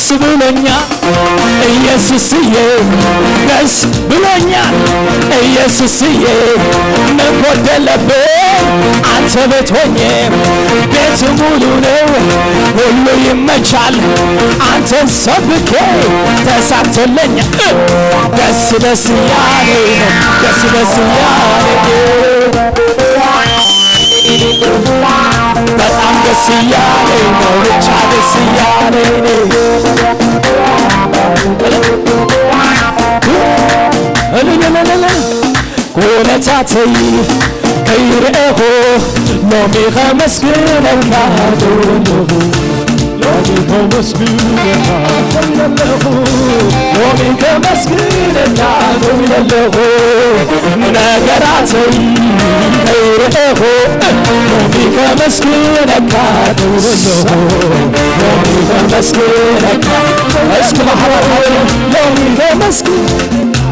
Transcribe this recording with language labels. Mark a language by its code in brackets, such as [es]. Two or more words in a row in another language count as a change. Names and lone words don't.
[am] ብሎኛል ኢየሱስዬ ደስ ብሎኛል ኢየሱስዬ ምን ጎደለብኝ አንተ ቤት ሆኜ ቤት ሙሉ ነው ሁሉ ይመቻል አንተን ሰብኬ ተሳክቶልኛል ደስ ደስ እያለኝ ነው ደስ ደስ እያለኝ በጣም ደስ እያለኝ ነው ብቻ ደስ እያለኝ [ti] ውለታተይ ከይርኤኹ ሎሚ ኸመስግነካ ደውለኹ ሎሚ ኸመስግነካ ደውለኹ ሎሚ ኸመስግነካ ደውለኹ ነገራተይ ከይርኤኹ ሎሚ ኸመስግነካ ደውለኹ ሎሚ ኸመስግነካ እስኪ ማሕበር ሎሚ ኸመስግነካ